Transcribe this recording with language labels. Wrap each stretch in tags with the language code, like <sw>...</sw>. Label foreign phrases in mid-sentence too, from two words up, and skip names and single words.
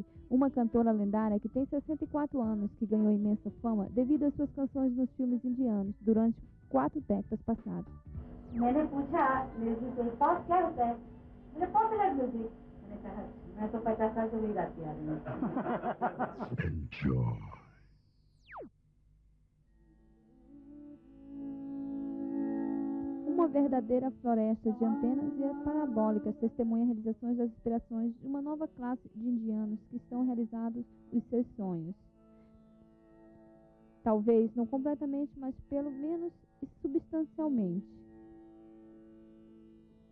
<pt>uma cantora lendária que tem 64 anos, que ganhou imensa fama devido às suas canções nos filmes indianos durante 4 décadas passadas.</pt> <hi>मैंने पूछा म्यूजिक के पास क्या होता है? मैंने</hi> <en>popular music.</en> <hi>मैंने कहा मैं तो 50 साल से वही गाती आ रही हूँ.</hi> <en>Enjoy.</en> <pt>Uma verdadeira floresta de antenas e parabólicas testemunha realizações das inspirações de uma nova classe de indianos que estão realizados os seus sonhos. Talvez não completamente, mas pelo menos substancialmente.</pt>